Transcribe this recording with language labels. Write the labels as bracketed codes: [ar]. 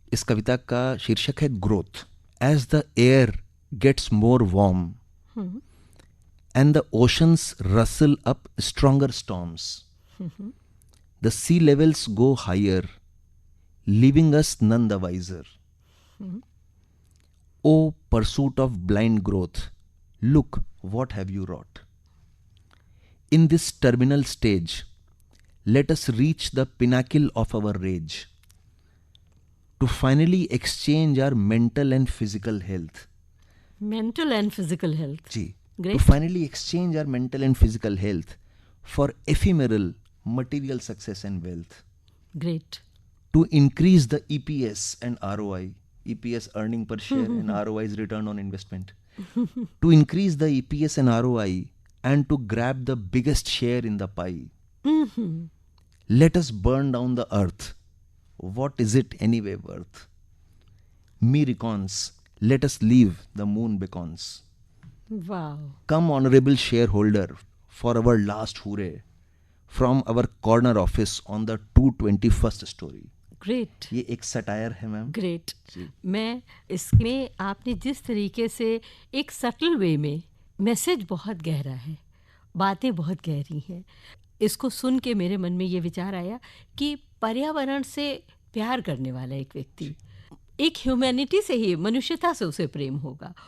[hi] इस कविता का शीर्षक है [en] Growth. As the air gets more warm and the oceans rustle up stronger storms, the sea levels go higher leaving us none the wiser. O pursuit of blind growth, look what have you wrought. In this terminal stage, let us reach the pinnacle of our rage, to finally exchange our mental and physical health. Mental and physical health. [hi] Ji, [en] Great. To finally exchange our mental and physical health for ephemeral material success and wealth. Great. To increase the EPS and ROI. EPS, earning per share, and ROI is return on investment. To increase the EPS and ROI and to grab the biggest share in the pie. Let us burn down the earth. What is it anyway worth? Me recons, let us leave the moon beacons. Wow. Come honorable shareholder for our last hooray from our corner office on the 221st story. Great. [hi] ये एक satire है ma'am. [en] Great. [hi] मैं इसमें आपने जिस तरीके से एक [en] subtle way [hi] में, मैसेज बहुत गहरा है, बातें बहुत गहरी हैं, इसको सुन के मेरे मन में ये विचार आया कि पर्यावरण से प्यार करने वाला एक व्यक्ति, एक ह्यूमैनिटी से ही, मनुष्यता से उसे प्रेम होगा।